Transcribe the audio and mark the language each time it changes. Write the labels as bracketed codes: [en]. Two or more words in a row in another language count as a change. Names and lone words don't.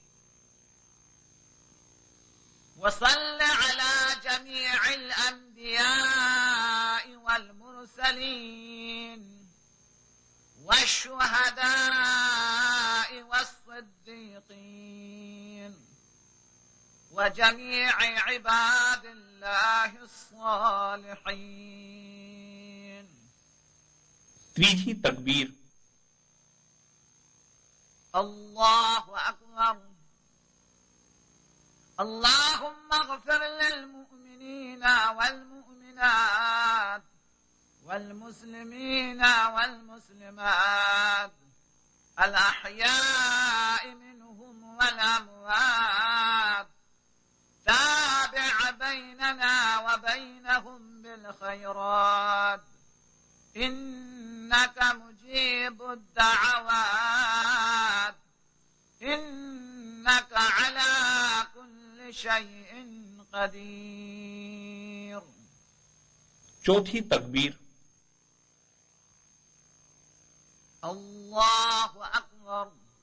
[ar] وصل على جميع الأنبياء والمرسلين والشهداء والصديقين وجميع عباد الله الصالحين. [gu] ત્રીજી તકબીર. [ar] الله أكبر. اللهم اغفر للمؤمنين والمؤمنات والمسلمين والمسلمات الأحياء منهم والأموات. تابع بيننا وبينهم بالخيرات إنك مجيب الدعوات إنك على كل شيء قدير. [gu] ચોથી તકબીર. [ar] الله أكبر.